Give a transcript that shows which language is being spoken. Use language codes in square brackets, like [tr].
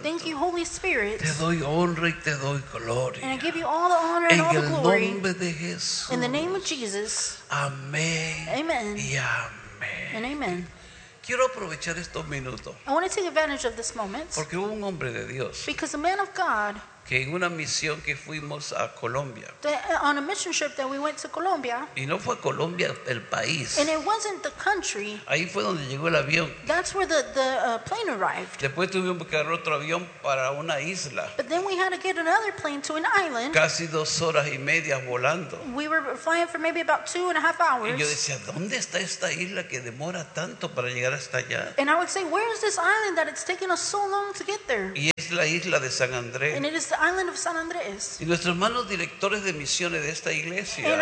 [en] Thank you, Holy Spirit. [es] Te doy honra y te doy gloria. [en] And I give you all the honor and all the glory. [es] En el nombre de Jesús. [en] In the name of Jesus. [es] Amén. [en] Amen. [es] Y amén. [en] And amen. [es] Quiero aprovechar estos minutos. [en] I want to take advantage of this moment. [es] Porque hubo un hombre de Dios. [en] Because a man of God. [es] Que en una misión que fuimos a Colombia. [en] On a mission trip that we went to Colombia. [es] Y no fue Colombia el país. [en] And it wasn't the country. [es] Ahí fue donde llegó el avión. [en] That's where the plane arrived. [es] Después tuvimos que agarrar otro avión para una isla. [en] But then we had to get another plane to an island. [es] Casi dos horas y media volando. [en] We were flying for maybe about 2.5 hours. [es] Y yo decía, ¿dónde está esta isla que demora tanto para llegar hasta allá? [en] And I would say, where is this island that it's taking us so long to get there? [es] Y es la isla de San Andrés. [en] And it is the island of San Andres. [es] Y nuestros hermanos directores de misiones de esta iglesia